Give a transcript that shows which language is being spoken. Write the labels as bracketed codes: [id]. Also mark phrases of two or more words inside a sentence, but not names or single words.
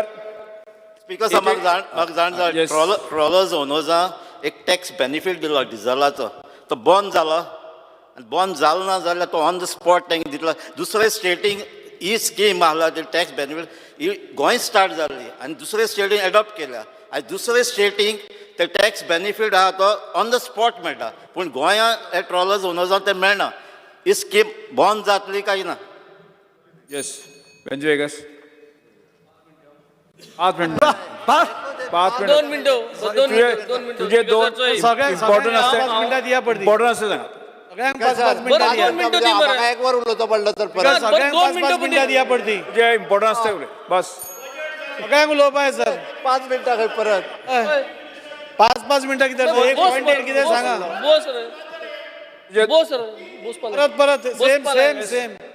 [kok] स्पीकर साहेब म्हाका जाण ट्रॉलर्स ओनर्सा एक [en] tax benefit [kok] दिलो डिझलाचो, तो बंद जालो, आनी बंद जालो ना जाल्यार तो [en] on the spot [kok] तांकां दितलो. दुसरे स्टेटींग ही स्कीम आसला ती [en] tax benefit [kok] ही गोंय स्टार्ट जाल्ली आनी दुसरे स्टेटीन एडॉप्ट केल्या, आनी दुसरे स्टेटींक ते [en] tax benefit [kok] आहा तो [en] on the spot [kok] मेळटा, पूण गोंयांत हे ट्रॉलर्स ओनर्सांक ते मेळना. ही स्कीम बंद जातली काय ना. [mr] येस बेंच वेगस 5 मिनटं 2 मिनटं तुझे दोन इम्पॉर्टंट असते, इम्पॉर्टंट असते सांगा. [kok] सगळ्यांक 5 मिनटां दिया. म्हाका एक वर उलोवचो पडलो तर परत सगळ्यांक 5 मिनटां दिया पडटी. [mr] तुझे इम्पॉर्टंट असते उलय बस. [kok] सगळ्यांक उलोवपाक सर 5 मिनटां खंय परत 5 मिनटां कितें एक पॉइंटेड कितें सांगा. [mr] परत सेम